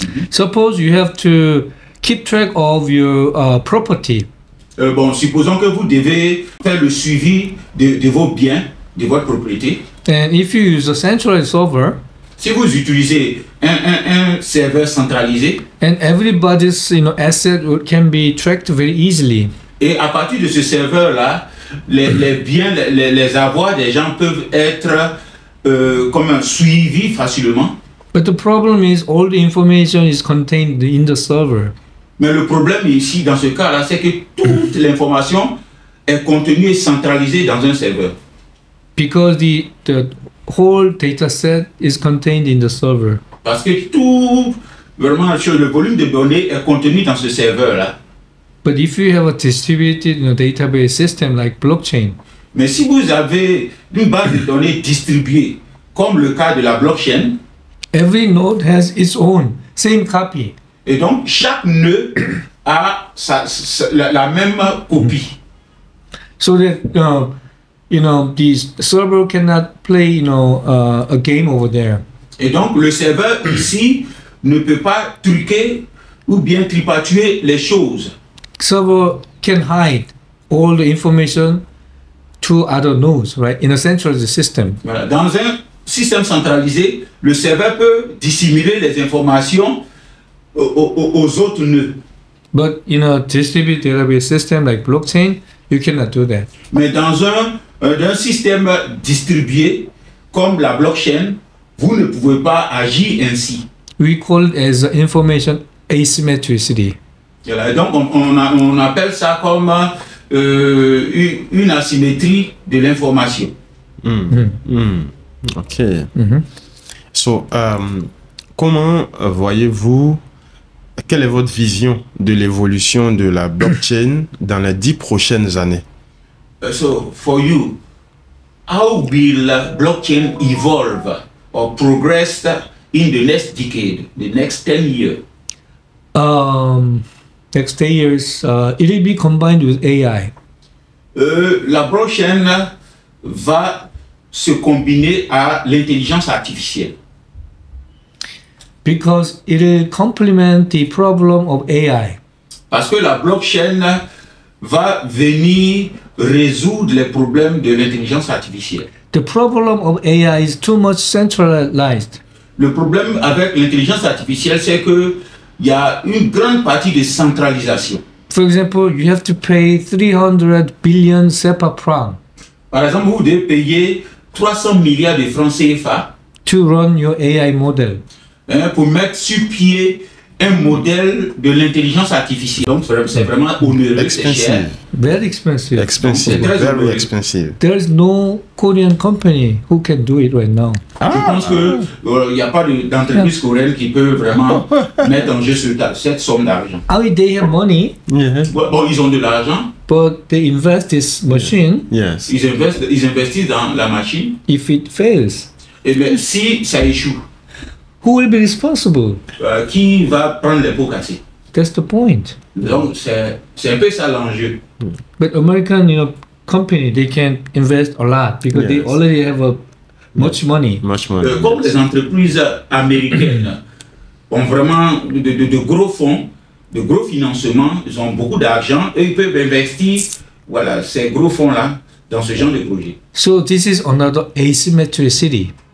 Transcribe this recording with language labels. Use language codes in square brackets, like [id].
[en] Suppose you have to keep track of your property. [fr] Bon, supposons que vous devez faire le suivi de vos biens, de votre propriété. [en] And if you use a centralized server, [fr] Si vous utilisez un serveur centralisé, [en] and everybody's asset can be tracked very easily. [fr] et à partir de ce serveur-là, les biens, les avoirs des gens peuvent être suivis facilement. [en] But the problem is all the information is contained in the server. [fr] Mais le problème ici, dans ce cas-là, c'est que toute l'information est contenue et centralisée dans un serveur. [en] Because the whole data set is contained in the server. [fr] Parce que tout, vraiment, le volume de données est contenu dans ce serveur-là. [en] But if you have a distributed database system like blockchain, [fr] Mais si vous avez une base de données distribuée, comme le cas de la blockchain, [en] every node has its own same copy. [fr] et donc chaque nœud a la même copie. [en] So that the server cannot play a game over there. [fr] Et donc le serveur ici ne peut pas truquer ou bien tripatuer les choses. [en] Server can hide all the information to other nodes, right? In a centralized system. [fr] Voilà. Dans un système centralisé, le serveur peut dissimuler les informations aux autres nœuds. [en] But in a distributed database system like blockchain, you cannot do that. [fr] Mais dans un système distribué comme la blockchain, vous ne pouvez pas agir ainsi. [en] We call it as information asymmetricity. [fr] Voilà. Et donc on appelle ça comme une asymétrie de l'information. [en] Ok. [fr] So, comment voyez-vous, quelle est votre vision de l'évolution de la blockchain dans les 10 prochaines années? [en] So for you, how will blockchain evolve or progress in the next decade, the next 10 years? Next 10 years, it will be combined with AI. [fr] La blockchain va se combiner à l'intelligence artificielle. [en] Because it will complement the problem of AI. [fr] Parce que la blockchain va venir résoudre les problèmes de l'intelligence artificielle. [en] The problem of AI is too much centralized. [fr] Le problème avec l'intelligence artificielle, c'est que il y a une grande partie de centralisation. [en] For example, you have to pay 300 billion SEPA franc [fr] Par exemple, vous devez payer 300 milliards de francs CFA [en] to run your AI model. [fr] Pour mettre sur pied un modèle de l'intelligence artificielle. Donc, c'est vraiment onéreux, c'est cher. [en] Very expensive. Expensive, [fr] Donc, c'est très [en] very [fr] onéreux. [en] expensive. There is no Korean company who can do it right now. [fr] Je pense qu'il n'y a pas d'entreprise coréenne qui peut vraiment mettre en jeu cette somme d'argent. [en] They have money, Yeah. [fr] Bon, ils ont de l'argent, [en] but they invest this machine. Yes. [fr] ils investissent dans la machine, [en] If it fails, [fr] et bien si ça échoue, [en] who will be responsible? [fr] qui va prendre les pots cassés? [en] That's the point. [fr] Donc, c'est un peu ça l'enjeu. [en] But American, company, they can invest a lot because they Yes. already have much money. Much money. [fr] Comme les entreprises américaines ont vraiment de gros fonds, de gros financements, ils ont beaucoup d'argent et ils peuvent investir ces gros fonds-là dans ce genre de projet. [en] So this is another asymmetricity.